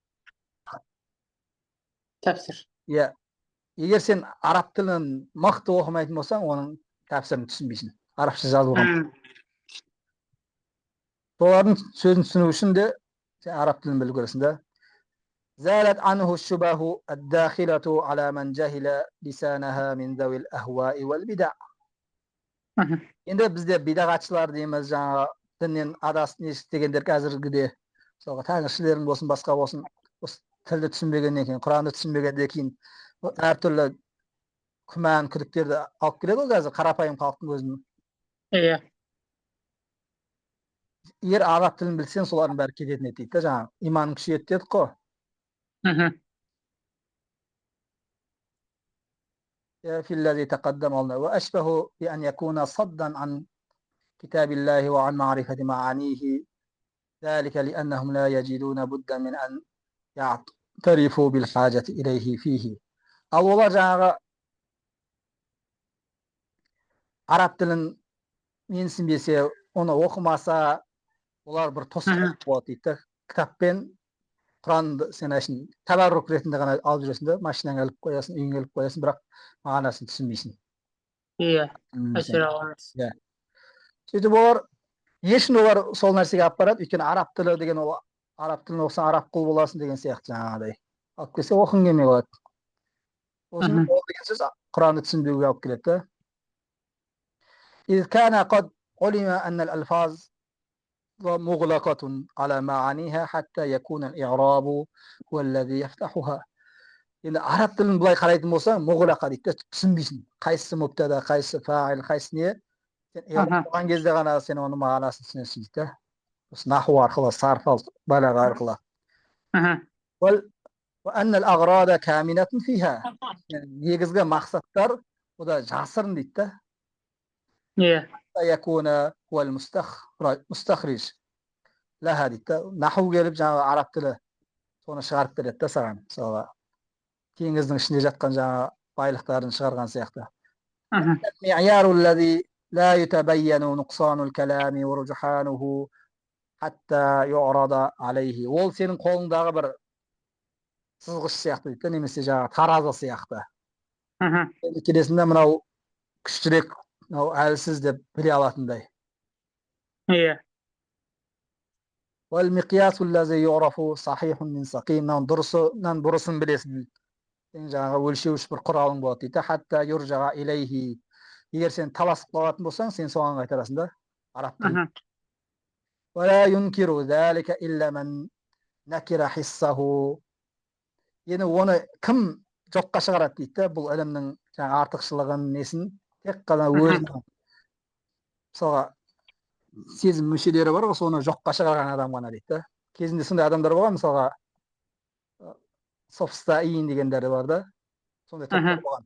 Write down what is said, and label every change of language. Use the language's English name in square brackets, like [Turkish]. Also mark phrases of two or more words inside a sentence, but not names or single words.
[Kazakh] Тәпсір. Егер сен араб тілін мықты оқымайтын болсаң, оның тәпсірін түсінбейсің. Арабша жазылған. Солардың сөзін түсіну үшін де сен араб тілін білу керексің да. [Arabic] زالت عنه الشبه الداخلة على من جهل لسانها من ذوي الأهواء والبدع. [Uzbek] Endi bizde bidag'atchilar deymiz, жаңа dindan adasib [Kazakh] degендер қазіргіде. Мысалға тәңіршілердің болсын, басқа болсын, осы тілді түсінбегеннен кейін, Құранды түсінбегеннен кейін әртүрлі күмән, күдіктерді алып келеді ғой қазір қарапайым халықтың өзін. Иә. Егер араб тілін білсең, солардың бәрі кететін еді дейді, жаңа иманың күшейеді дедік қой. [Arabic] في الذي تقدم لنا وأشبه بأن يكون صدا عن كتاب الله وعن معرفة معانيه، ذلك لأنهم لا يجدون بدا من أن يعترفوا بالحاجة إليه فيه. [Kazakh] Ал олар жаңағы араб тілін менсінбесе, оны оқымаса, олар бір тосқауыл болады дейді. Кітаппен Құранды сен үшін табаррук ретінде ғана алып жүресің де, машинаңа іліп қоясың, үйіңе іліп қоясың, бірақ мағынасын түсінбейсің. Иә. Әсер аламыз. Иә. Сөйтіп олар олар сол нәрсеге алып барады, өйткені араб тілі деген ол араб тілін оқысаң араб құл боласың деген сияқты жаңағыдай. Алып келсе оқың келмей қалады. Осының ол деген сөз Құранды түсінбеуге алып келеді. [Arabic] إذ كان قد علم أن الألفاظ مغلقة على معانيها حتى يكون الإعراب هو الذي يفتحها. [Kazakh] Енді араб тілін былай қарайтын болсаң, мұғлақа дейді, түсінбейсің. Қайсысы мубтада, қайсысы фаил, қайсысы не? Сен оқыған кезде ғана сен оның мағынасын түсінесің дейді. Осы наху арқылы, сарф балаға арқылы. [Arabic] وأن الأغراض كامنة فيها. [Kazakh] Негізгі мақсаттар ода жасырын дейді. Иә. [Arabic] يكون هو المستخرج لها дейді. [Kazakh] Наху келіп жаңағы араб тілі соны шығарып береді да саған. Мысалы теңіздің ішінде жатқан жаңа байлықтарын шығарған сияқты. [Arabic] المعيار الذي لا يتبين نقصان الكلام ورجحانه حتى يعرض عليه. [Kazakh] Ол сенің қолыңдағы бір сызғыш сияқты дейді, немесе жаңа таразы сияқты. Келесінде мынау күштірек, мынау әлсіз деп біле алатындай. Иә. [Arabic] والمقياس الذي يعرف صحيح من سقيم. [Kazakh] Дұрысынан бұрысын білесің. Сен жаңағы өлшеуіш бір құралың болады дейді. [Arabic] حتى يرجع إليه. [Kazakh] Егер сен таласып қалатын болсаң, сен соған қайтарасың да, араб тілін. [Arabic] ولا ينكر ذلك إلا من نكر حسه. [Kazakh] Енді оны кім жоққа шығарады дейді, бұл ілімнің жаңа артықшылығын несін, тек қана өзінің мысалға сезім мүшелері бар ғой, соны жоққа шығарған адам ғана дейді. Кезінде сондай адамдар болған, мысалға софстаин дегендері бар да, сондай топтар болған.